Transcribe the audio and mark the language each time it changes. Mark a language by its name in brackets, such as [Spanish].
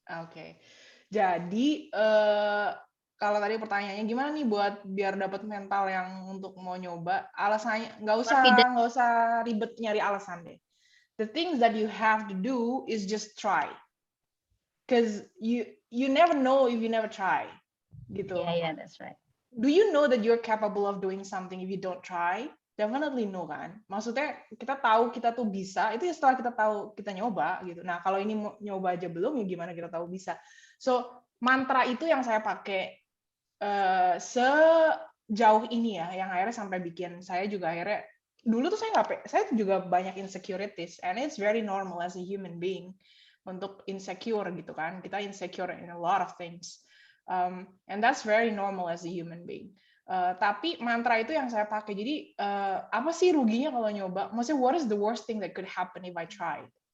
[Indonesian] Oke. Jadi kalau tadi pertanyaannya gimana nih buat biar dapat mental yang untuk mau nyoba, alasannya nggak usah ribet nyari alasan deh. [English] The things that you have to do is just try. Because you never know if you never try. [Indonesian] Gitu. [English] Yeah, that's right. Do you know that you're capable of doing something if you don't try? Definitely no kan. [Indonesian] Maksudnya kita tahu kita tuh bisa, itu ya setelah kita tahu kita nyoba gitu. Nah, kalau ini nyoba aja belum, ya gimana kita tahu bisa. So, mantra itu yang saya pakai sejauh ini ya, yang akhirnya sampai bikin saya juga akhirnya, dulu tuh saya juga banyak insecurities, [English] and it's very normal as a human being [Indonesian] untuk insecure gitu kan. Kita [English] insecure in a lot of things. And that's very normal as a human being. [Indonesian] Tapi mantra itu yang saya pakai. Jadi apa sih ruginya kalau nyoba? Maksudnya [English] what is the worst thing that could happen if I try?